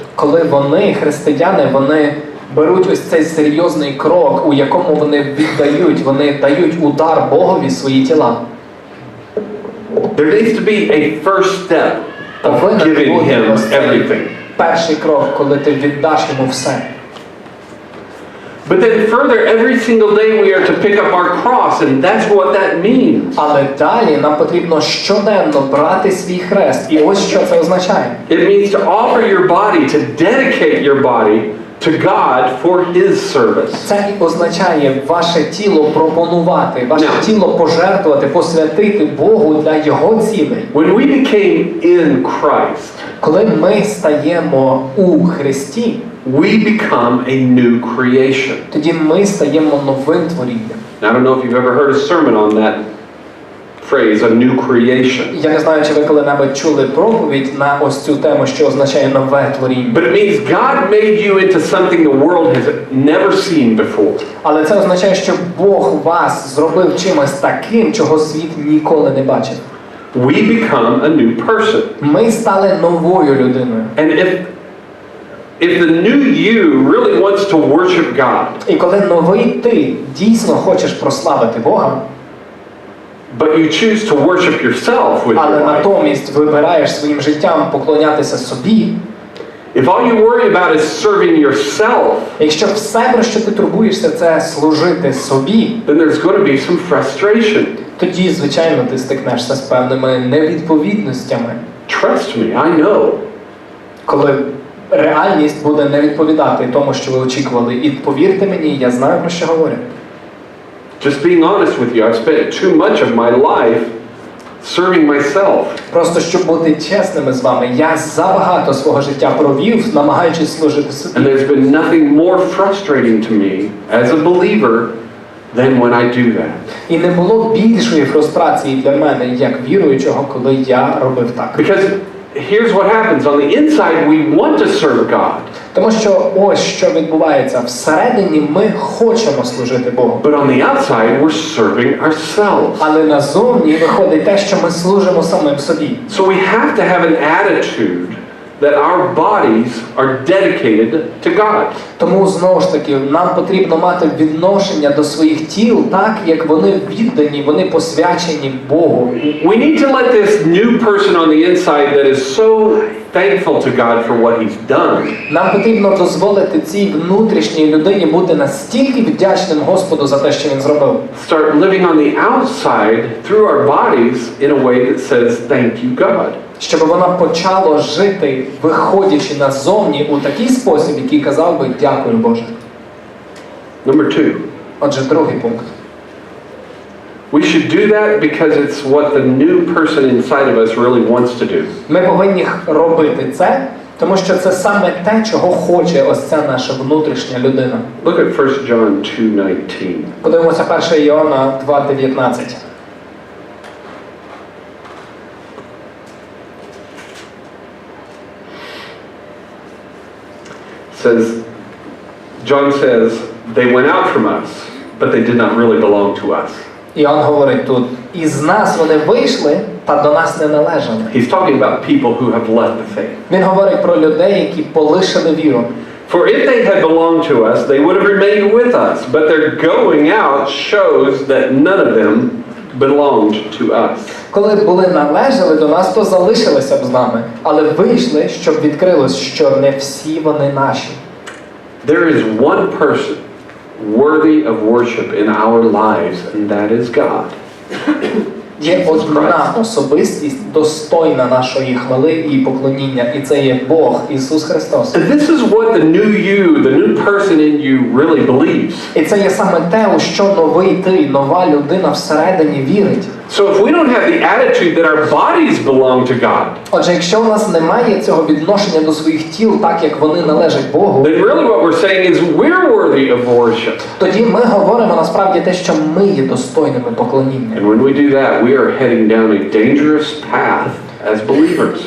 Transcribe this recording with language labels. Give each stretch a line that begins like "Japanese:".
Ukrainian: коли вони, християни, вони беруть ось цей серйозний крок, у якому вони дають удар Богові свої тіла.
English: There needs to be a first step of giving him everything.
Ukrainian: Перший крок, коли ти віддаш йому все.
English: But then further, every single day we are to pick up our cross, and that's what that means.
Ukrainian: Але далі нам потрібно щоденно брати свій хрест. І ось що це означає.
English: It means to offer your body, to dedicate your body to God for His service.
Ukrainian: Це і означає ваше тіло пропонувати, ваше тіло пожертвувати, посвятити Богу для Його цілей.
English: When we became in Christ,
Ukrainian: Коли ми стаємо у Христі,
English: we become a new creation.
Ukrainian: тоді ми стаємо новим творінням.
English: I don't know if you've ever heard a sermon on that phrase, a new creation.
Ukrainian: Я не знаю, чи ви коли-небудь чули проповідь на ось цю тему, що означає нове творіння.
English: But it means God made you into something the world has never seen before.
Ukrainian: Але це означає, що Бог вас зробив чимось таким, чого світ ніколи не бачив.
English: We become a new person.
Ukrainian: Ми стали новою людиною.
English: And if the new you really wants to worship God,
Ukrainian: І коли новий ти дійсно хочеш прославити Бога,
English: but you choose to worship yourself with
Ukrainian: але
English: your life,
Ukrainian: натомість вибираєш своїм життям поклонятися собі,
English: if all you worry about is serving yourself,
Ukrainian: якщо все, про що ти турбуєшся, це служити собі,
English: then there's going to be some frustration.
Ukrainian: тоді, звичайно, ти стикнешся з певними невідповідностями,
English: Trust me, I know.
Ukrainian: коли реальність буде не відповідати тому, що ви очікували. І повірте мені, я знаю, про що говорю.
English: Just being honest with you, I've spent too much of my life serving myself.
Ukrainian: Просто щоб бути чесними з вами, я забагато свого життя провів, намагаючись служити собі.
English: And there's been nothing more frustrating to me as a believer than when I do that.
Ukrainian: І не було більшої фрустрації для мене, як віруючого, коли я робив так.
English: Because here's what happens. On the inside, we want to serve God.
Ukrainian: Тому що ось що відбувається. Всередині ми хочемо служити Богу.
English: But on the outside, we're serving ourselves.
Ukrainian: Але назовні виходить те, що ми служимо самим собі.
English: So we have to have an attitude that our bodies are dedicated to God.
Ukrainian: Тому, знову ж таки, нам потрібно мати відношення до своїх тіл так, як вони віддані, вони посвячені Богу.
English: We need to let this new person on the inside that is so thankful to God for what He's done.
Ukrainian: Нам потрібно дозволити цій внутрішній людині бути настільки вдячним Господу за те, що Він зробив.
English: Start living on the outside through our bodies in a way that says, thank you, God.
Ukrainian: Щоб вона почала жити, виходячи назовні у такий спосіб, який казав би «Дякую, Боже».
English: Number 2.
Ukrainian: Отже, другий пункт.
English: We should do that because it's what the new person inside of us really wants to do.
Ukrainian: Ми повинні робити це, тому що це саме те, чого хоче ось ця наша внутрішня людина.
English: Look at 1 John 2:19.
Ukrainian: Подивимося 1 Іоанна 2:19.
English: John says, they went out from us, but they did not really belong to us.
Ukrainian: Іоанн говорить тут, із нас вони вийшли, та до нас не належали.
English: He's talking about people who have left the faith.
Ukrainian: Він говорить про людей, які полишили віру.
English: For if they had belonged to us, they would have remained with us, but their going out shows that none of them belonged to us.
Ukrainian: Коли були належали до нас, то залишилися б з нами, але вийшли, щоб відкрилось, що не всі вони наші.
English: There is one person worthy of worship in our lives, and that is God.
Ukrainian: Є одна особистість, достойна нашої хвали і поклоніння, і це є Бог, Ісус Христос.
English: And this is what the new you, the new person in you really believes.
Ukrainian: І це є саме те, у що новий ти, нова людина всередині вірить.
English: So if we don't have the attitude that our bodies belong to God,
Ukrainian: Отже, якщо у нас немає цього відношення до своїх тіл, так як вони належать Богу,
English: then really what we're saying is we're worthy of worship.
Ukrainian: тоді ми говоримо насправді те, що ми є достойними поклоніння.
English: And when we do that, we are heading down a dangerous path as believers.